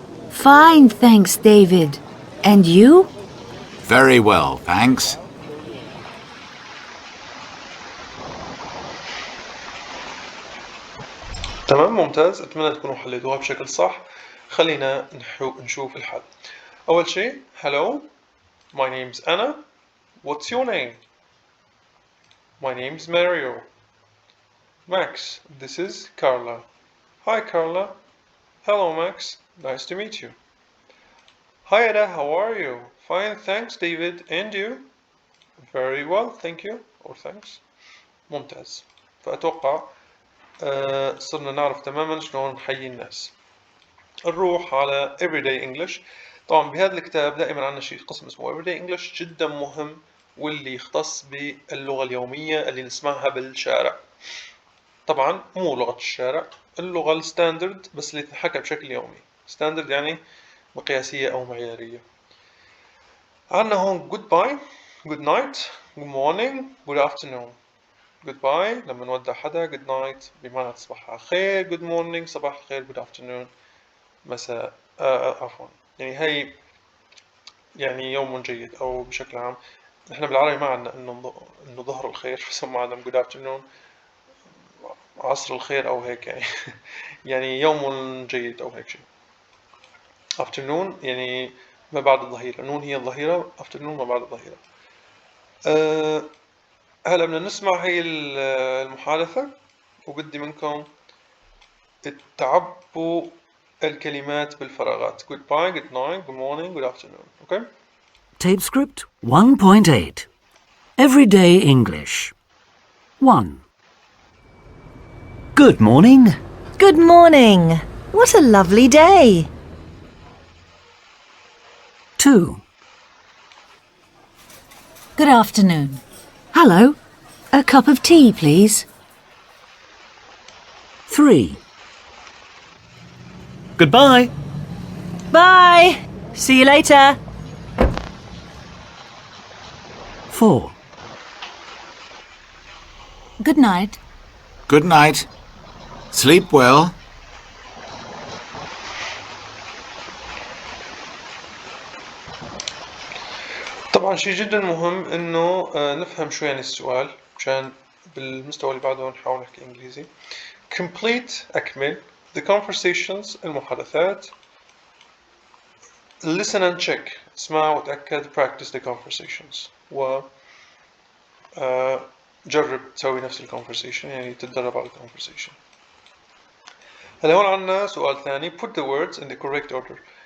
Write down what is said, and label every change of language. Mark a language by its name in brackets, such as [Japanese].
[English] Fine, thanks, David. And you? Very well, thanks. [Arabic] تمام، ممتاز. اتمنى تكونوا حليتوها بشكل صح. خلينا نشوف الحل. اول شيء [English] hello, my name's Anna. What's your name? My name's Mario. Max, this is Carla. Hi Carla. Hello Max, nice to meet you. Hi Ada, how are you? Fine, thanks David. And you? Very well, thank you. Or thanks. [Arabic] ممتاز. فأتوقع صرنا نعرف تماما شلون نحيي الناس. نروح على [English] everyday English. [Arabic] طبعا بهذا الكتاب دائما عندنا شيء قسم اسمه everyday English جدا مهم، واللي يختص باللغة اليومية اللي نسمعها بالشارع. طبعا مو لغة الشارع، اللغة الستاندرد بس اللي تنحكى بشكل يومي. ستاندرد يعني مقياسية أو معيارية. عندنا هون [English] goodbye, good night, good morning, good afternoon. [Arabic] goodbye لما نودع حدا، good night بمعنى تصبح على خير، good morning صباح الخير، good afternoon مساء عفوا، يعني هي يعني يوم جيد أو بشكل عام. نحن بالعربي ما عندنا إنه ظهر الخير، بس هم عندهم good afternoon عصر الخير أو هيك يعني يعني يوم جيد أو هيك شيء. afternoon يعني ما بعد الظهيرة، نون هي الظهيرة، afternoon ما بعد الظهيرة. هلا بدنا نسمع هي المحادثة، وبدي منكم تعبوا الكلمات بالفراغات. [English] goodbye, good night, good morning, good afternoon. Okay? Tape script 1.8. Everyday English. 1. Good morning. Good morning. What a lovely day. 2. Good afternoon. Hello. A cup of tea, please. 3. Goodbye. Bye. See you later. 4. Good night. Good night. Sleep well. [Arabic] طبعا شيء جدا مهم إنه نفهم شو يعني السؤال مشان بالمستوى اللي بعده نحاول نحكي إنجليزي. [English] Complete [Arabic] أكمل [English] the conversations المحادثات. Listen and check [Arabic] اسمع وتأكد [English] practice the conversations [Arabic] و جرب تسوي نفس الconversation يعني تتدرب على الconversation. هلا هون عنا سؤال ثاني [English] put the words in the correct order.